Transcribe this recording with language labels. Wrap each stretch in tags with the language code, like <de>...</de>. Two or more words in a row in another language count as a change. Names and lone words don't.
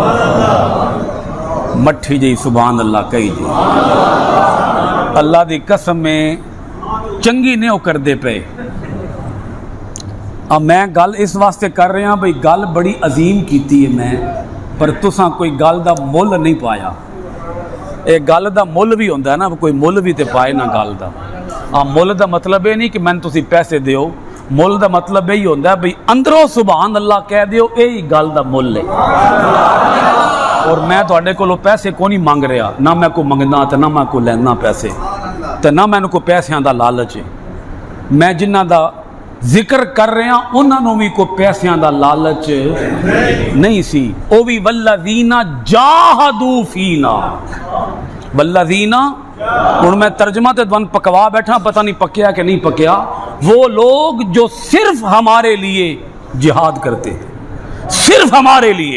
<pa>مٹھی جی سبحان اللہ کہی جی، اللہ دی قسم میں چنگی نہیں ہو کر دے پے۔ اب میں گل اس واسطے کر رہا ہوں بھئی گل بڑی عظیم کیتی ہے میں، پر تساں کوئی گل دا مول نہیں پایا۔ ایک گل دا مول بھی ہوندہ ہے نا، کوئی مول بھی تے پائے نہ گل دا۔ مول دا مطلب ہے نہیں کہ میں تسی پیسے دیو، مول دا مطلب یہی ہوندہ ہے بھئی اندروں سبحان اللہ کہہ دیو، یہی گل دا مول ہے۔ اور میں تواڈے کولوں پیسے کو نہیں مانگ رہا، نہ میں کو منگنا تے نہ میں کو لینا پیسے، تے نہ میں کو پیسیاں دا لالچ ہے۔ میں جنہ دا ذکر کر رہے ہیں انہاں نوں بھی کو پیسیاں دا لالچ نہیں سی، او بھی</pa> <ar>والذین جاہدوا فینا،</ar> <pa>والذین، اور میں ترجمہ تے دون پکوا بیٹھا، پتہ نہیں پکیا کہ نہیں پکیا،</pa> <ur>وہ لوگ جو صرف ہمارے لیے</ur> <pa>جہاد کرتے ہیں، صرف ہمارے لیے۔</pa>